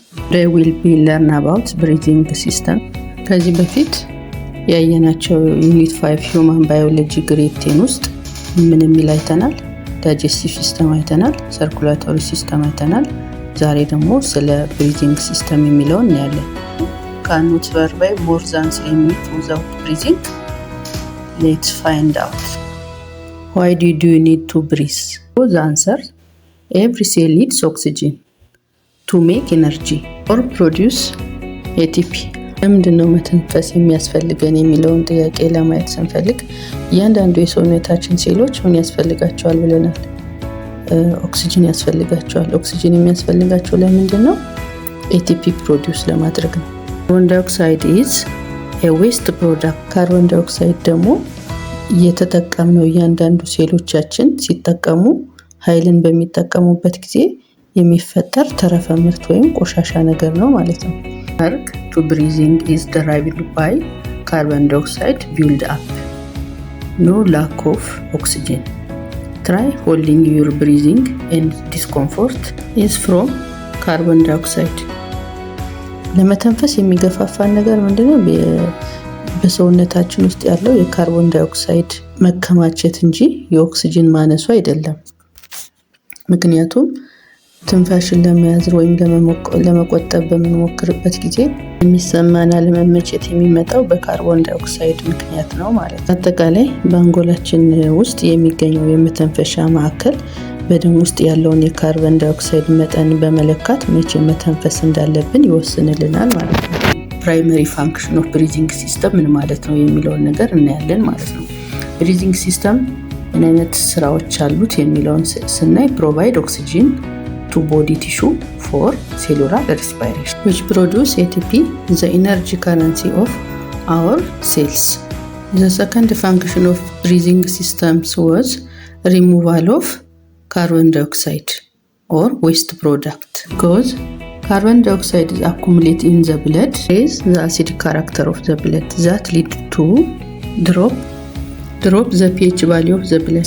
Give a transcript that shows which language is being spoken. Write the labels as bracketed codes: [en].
[en] Today we'll be learn about breathing system. [am] ከዚህ በፊት ያየናቸው ዩኒት 5 human biology grade 10 ውስጥ ምን የሚል አይተናል? [en] digestive system አይተናል፣ circulatory system አይተናል። [am] ዛሬ ደግሞ ስለ breathing system የሚለውን እናያለን። [en] Cannot survive more than 3 minutes without breathing. Let's find out. Why do you need to breathe? The answer: every cell needs oxygen to make energy or produce ATP. [am] ለምንድነው መተንፈስ የሚያስፈልገን የሚለውን ጥያቄ ለማየት ስንፈልግ እያንዳንዱ የሰውነታችን ሴሎች ምን ያስፈልጋቸዋል ብለናል? ኦክሲጅን ያስፈልጋቸዋል። ኦክሲጅን የሚያስፈልጋቸው ለምንድነው? ATP ፕሮዲዩስ ለማድረግ ነው። ካርቦን ዳይኦክሳይድ [en] is a waste product. [am] ካርቦን ዳይኦክሳይድ ደግሞ የተጠቀምነው እያንዳንዱ ሴሎቻችን ሲጠቀሙ ኃይልን በሚጠቀሙበት ጊዜ የሚፈጠር ተረፈ ምርት ወይም ቆሻሻ ነገር ነው ማለት ነው። [en] Work to breathing is derived by carbon dioxide build up. No lack of oxygen. Try holding your breathing and discomfort is from carbon dioxide. [am] ለመተንፈስ የሚገፋፋን ነገር ምንድነው? በሰውነታችን ውስጥ ያለው የካርቦን ዳይኦክሳይድ መከማቸት እንጂ የኦክሲጅን ማነሱ አይደለም። ምክንያቱም ትንፋሽን ለመያዝ ወይም ለመቆጠብ በምንሞክርበት ጊዜ የሚሰማን አለመመቸት የሚመጣው በካርቦን ዳይኦክሳይድ ምክንያት ነው ማለት ነው። አጠቃላይ በአንጎላችን ውስጥ የሚገኘው የመተንፈሻ ማዕከል በደም ውስጥ ያለውን የካርቦን ዳይኦክሳይድ መጠን በመለካት መቼ መተንፈስ እንዳለብን ይወስንልናል ማለት ነው። [en] ፕራይመሪ ፋንክሽን ኦፍ ብሪዚንግ ሲስተም [am] ምን ማለት ነው የሚለውን ነገር እናያለን ማለት ነው። ብሪዚንግ ሲስተም ምን አይነት ስራዎች አሉት የሚለውን ስናይ [en] ፕሮቫይድ ኦክሲጅን to body tissue for cellular respiration, which produce ATP, the energy currency of our cells. The second function of breathing systems was removal of carbon dioxide or waste product. Because carbon dioxide is accumulated in the blood, raise the acidic character of the blood that lead to drop the pH value of the blood.